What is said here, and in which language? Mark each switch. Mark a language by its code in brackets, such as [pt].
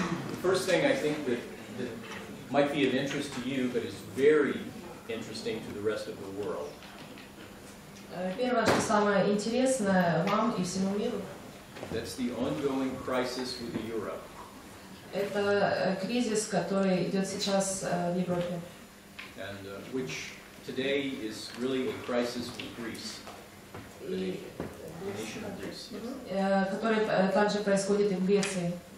[en] The first thing I think that might be of interest to you, but is very interesting to the rest of the world. [ru] Первое, что самое интересное вам и всему миру, [en] That's the ongoing crisis with the euro. [ru] это кризис, который идет сейчас в Европе. [en] And which today is really a crisis with Greece, the nation of Greece. Yes. [ru] Который также происходит и в Греции.